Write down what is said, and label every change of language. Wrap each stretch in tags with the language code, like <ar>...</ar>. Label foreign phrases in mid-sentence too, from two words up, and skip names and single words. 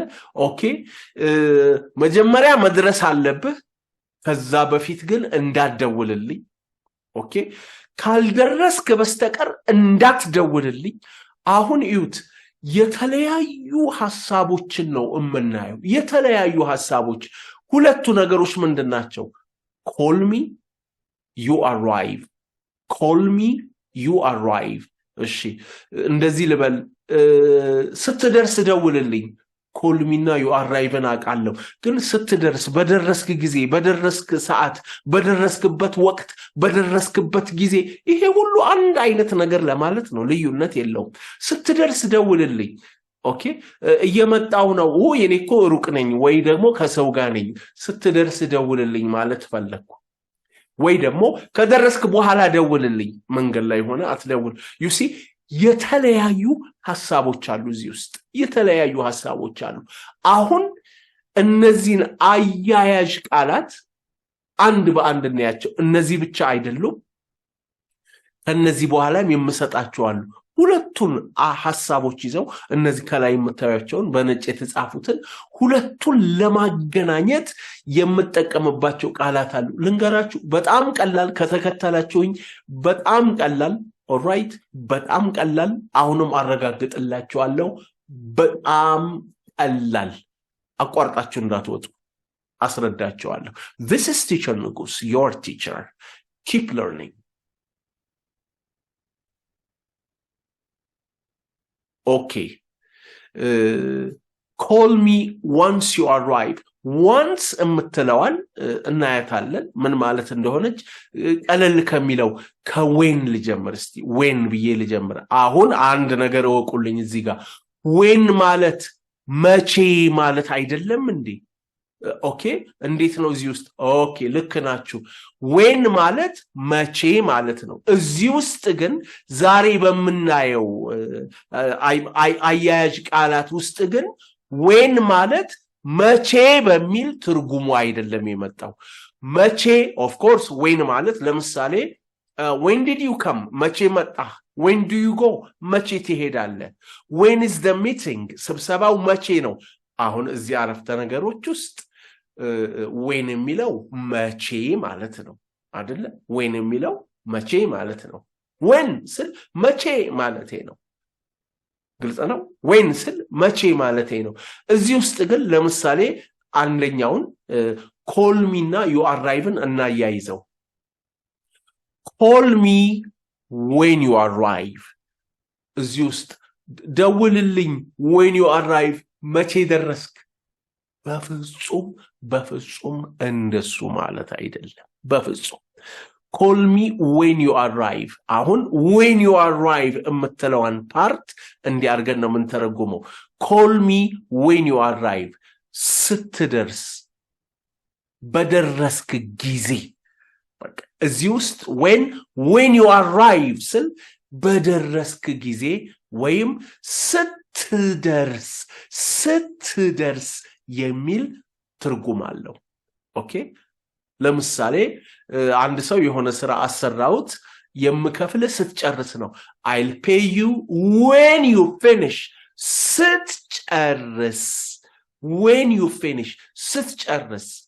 <am>ኦኬ መጀመሪያ መድረስ አለብህ፣ ከዛ በፊት ግን እንዳትደውልልኝ። ኦኬ ካልደረስክ በስተቀር እንዳትደውልልኝ። አሁን እዩት የተለያዩ ሐሳቦችን ነው የምናየው። የተለያዩ ሐሳቦች ሁለቱ ነገሮች ምንድናቸው?</am> <en>call me you arrive call me you arrive</en> <am>እሺ እንደዚህ ልበል ስትደርስ ደውልልኝ</am> <en>call me now you arrive</en> <am>አቃለው ግን ስትደርስ በደረስክ ጊዜ በደረስክ ሰዓት በደረስክበት ወቅት በደረስክበት ጊዜ ይሄ ሁሉ አንድ አይነት ነገር ለማለት ነው ልዩነት የለውም ስትደርስ ደውልልኝ ኦኬ እየመጣው ነው የኔኮ ሩቅ ነኝ ወይ ደግሞ ከሰው ጋር ነኝ ስትደርስ ደውልልኝ ማለት ፈለኩ ወይ ደግሞ ከደረስክ በኋላ ደውልልኝ መንገድ ላይ ሆነ አትደውል</am> <en>you see</en> <am>የተለያዩ ሐሳቦች አሉ እዚህ ውስጥ የተለያዩ ሐሳቦች አሉ አሁን እነዚህን አያያዥ ቃላት አንድ በአንድ እናያቸው እነዚህ ብቻ አይደሉም ከነዚህ በኋላም የምሰጣቸው አሉ ሁለቱን ሐሳቦች ይዘው እነዚህ ከላይ የምታዩቸውን በነጭ የተጻፉትን ሁለቱን ለማገናኘት የምጠቀምባቸው ቃላት አሉ ልንገራችሁ በጣም ቀላል ከተከታላችሁኝ በጣም ቀላል ኦልራይት በጣም ቀላል አሁንም አረጋግጥላችኋለሁ በጣም ቀላል አቋርጣችሁ እንዳትወጡ አስረዳችኋለሁ</am> <en>this is teacher nigus your teacher keep learning okay call me once you arrive once</en> <am>እምትለዋል እናያታለን ምን ማለት እንደሆነች ቀለል ከሚለው ከዌን ልጀምር እስቲ ዌን ብዬ ልጀምር አሁን አንድ ነገር ወቁልኝ እዚህ ጋር ዌን ማለት መቼ ማለት አይደለም እንዴ ኦኬ እንዴት ነው እዚህ ውስጥ ኦኬ ልክ ናችሁ ዌን ማለት መቼ ማለት ነው እዚህ ውስጥ ግን ዛሬ በመናየው አያያዥ ቃላት ውስጥ ግን ዌን ማለት መቼ በሚል ትርጉሙ አይደለም የመጣው መቼ</am> <en>of course</en> <am>ዌን ማለት ለምሳሌ</am> <en>when did you come</en> <am>መቼ መጣ</am> <en>when do you go</en> <am>መቼ ትሄዳለህ</am> <en>when is the meeting</en> <am>ስብሰባው መቼ ነው አሁን እዚህ አረፍተ ነገሮች ውስጥ when የሚለው መቼ ማለት ነው አይደለ when የሚለው መቼ ማለት ነው when ስል መቼ ማለቴ ነው ግልጽ ነው when ስል መቼ ማለቴ ነው እዚህ ውስጥ ግን ለምሳሌ አንደኛውን</am> <en>call me</en> <am>እና</am> <en>you arrive</en> <am>እና ያይዘው</am> <en>call me when you arrive</en> <am>እዚህ ውስጥ ደውልልኝ</am> <en>when you arrive</en> <am>መቼ ደረስክ በፍጹም እንደሱ ማለት አይደለም በፍጹም</am> <en>call me when you arrive</en> <am>አሁን</am> <en>when you arrive</en> <am>እምትለዋን ፓርት እንዲያርገን ነው የምንተረጉመው</am> <en>call me when you arrive</en> <am>ስትደርስ በደረስክ ጊዜ በቃ እዚህ ውስጥ</am> <en>when you arrive</en> <am>ስል በደረስክ ጊዜ ወይም ስትደርስ የሚል ትርጉም አለው ኦኬ ለምሳሌ አንድ ሰው የሆነ ስራ አሰራውት የምከፍለ ስትጨርስ ነው</am> <en>I'll pay you when you finish</en> <am>ስትጨርስ</am> <en>when you finish</en> <am>ስትጨርስ</am>